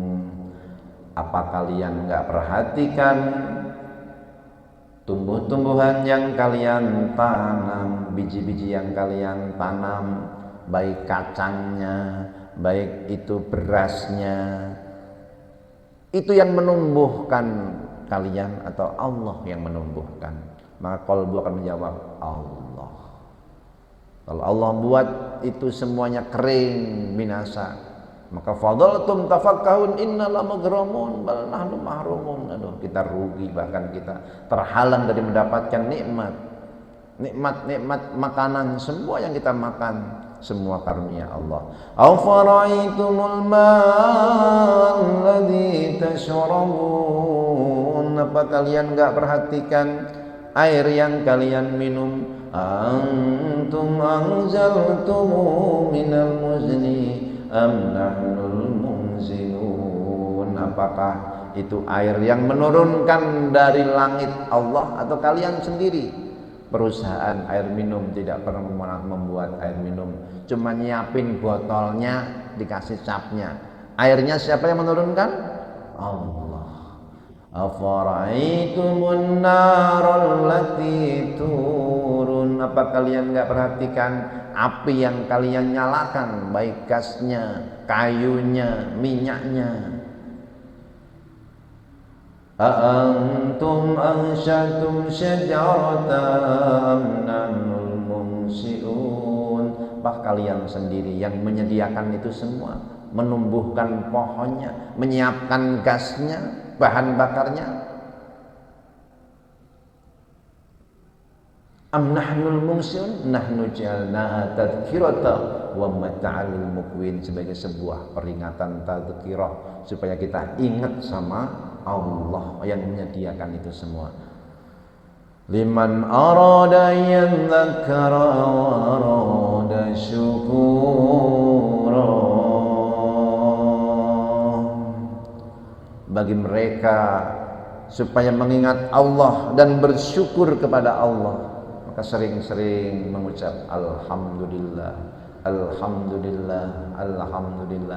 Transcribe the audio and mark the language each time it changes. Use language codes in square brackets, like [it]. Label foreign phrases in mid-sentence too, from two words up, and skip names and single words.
[id] Apa kalian enggak perhatikan tumbuh-tumbuhan yang kalian tanam, biji-biji yang kalian tanam, baik kacangnya, baik itu berasnya, itu yang menumbuhkan kalian atau Allah yang menumbuhkan? Maka qalbu akan menjawab Allah. Kalau Allah buat itu semuanya kering, binasa, Maka [ar] فظلتم تفكهون إنا لمغرمون بل نحن محرومون. [id] Aduh, kita rugi, bahkan kita terhalang dari mendapatkan nikmat makanan, semua yang kita makan semua karunia Allah. [ar] أفرأيتم الماء الذي تشربون, [id] apa kalian enggak perhatikan air yang kalian minum? [ar] أنتم أنزلتموه من المزن أم نحن المنزلون, [id] apakah itu air yang menurunkan dari langit Allah atau kalian sendiri? Perusahaan air minum tidak pernah membuat air minum, cuma nyiapin botolnya, dikasih capnya. Airnya siapa yang menurunkan? Allah. [ar] أفرأيتم النار التي تورون, [id] apa kalian enggak perhatikan api yang kalian nyalakan, baik gasnya, kayunya, minyaknya? [ar] أأنتم أنشأتم شجرتها أم نحن المنشئون, [id] apa kalian sendiri yang menyediakan itu semua, menumbuhkan pohonnya, menyiapkan gasnya, bahan bakarnya? [ar] أم نحن المنشئون نحن جعلناها تذكرة ومتاعا للمقوين, [id] sebagai sebuah peringatan, tadhkirah, supaya kita ingat sama Allah yang menyediakan itu semua. [ar] لمن أراد يذكر وأراد شكورا, [id] bagi mereka supaya mengingat Allah dan bersyukur kepada Allah, maka sering-sering mengucap alhamdulillah, alhamdulillah, alhamdulillah.